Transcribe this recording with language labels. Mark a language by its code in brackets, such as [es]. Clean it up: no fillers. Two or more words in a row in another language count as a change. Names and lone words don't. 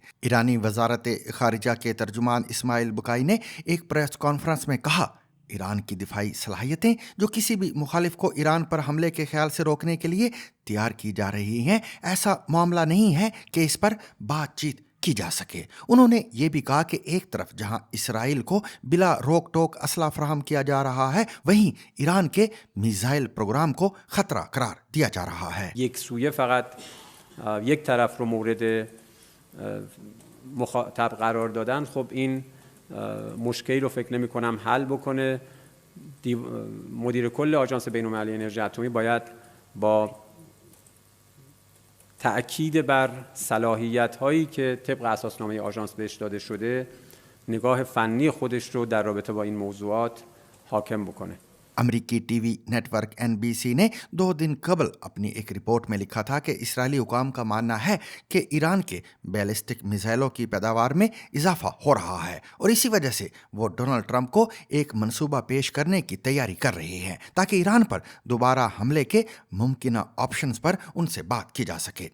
[ur] ایرانی وزارت خارجہ کے ترجمان اسماعیل بقائی نے ایک [en] press conference [ur] میں کہا، ایران کی دفاعی صلاحیتیں جو کسی بھی مخالف کو ایران پر حملے کے خیال سے روکنے کے لیے تیار کی جا رہی ہیں، ایسا معاملہ نہیں ہے کہ اس پر بات چیت کی جا سکے. انہوں نے یہ بھی کہا کہ ایک طرف جہاں اسرائیل کو بلا روک ٹوک اسلحہ فراہم کیا جا رہا ہے، وہیں ایران کے [en] missile program [ur] کو خطرہ قرار دیا جا رہا ہے. [fa] یک سویه فقط یک طرف رو مورد مخاطب قرار دادن، خب این مشکلی رو فکر نمی کنم حل بکنه. مدیر کل آژانس بین‌المللی انرژی اتمی باید با تأکید بر صلاحیت‌هایی که طبق اساسنامه آژانس بهش داده شده نگاه فنی خودش رو در رابطه با این موضوعات حاکم بکنه. [ur] امریکی [en] TV network [ur] NBC نے 2 دن قبل اپنی ایک رپورٹ میں لکھا تھا کہ اسرائیلی حکام کا ماننا ہے کہ ایران کے بیلسٹک میزائلوں کی پیداوار میں اضافہ ہو رہا ہے اور اسی وجہ سے وہ ڈونلڈ ٹرمپ کو ایک منصوبہ پیش کرنے کی تیاری کر رہے ہیں تاکہ ایران پر دوبارہ حملے کے ممکنہ آپشنز پر ان سے بات کی جا سکے۔